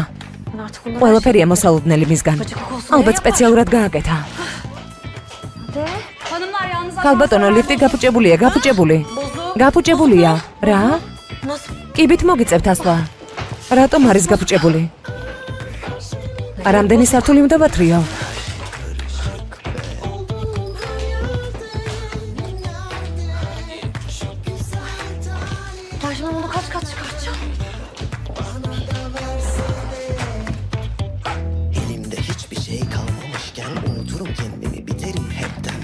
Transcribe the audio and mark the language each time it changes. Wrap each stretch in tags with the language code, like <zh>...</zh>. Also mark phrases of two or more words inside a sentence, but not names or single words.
<ka>ყველაფერია მოსალოდნელი მისგან. ალბათ სპეციალურად გააკეთა. ქალბატონო, ლიფტი გაფუჭებულია, გაფუჭებული. გაფუჭებულია. რა? კიბით მოგიწევთ ასლა. რატომ არის გაფუჭებული? რამდენი სართული უნდა ვათრიო?</ka> <tr>Elimde hiçbir şey kalmamışken unuturum kendimi, biterim hepten.</tr>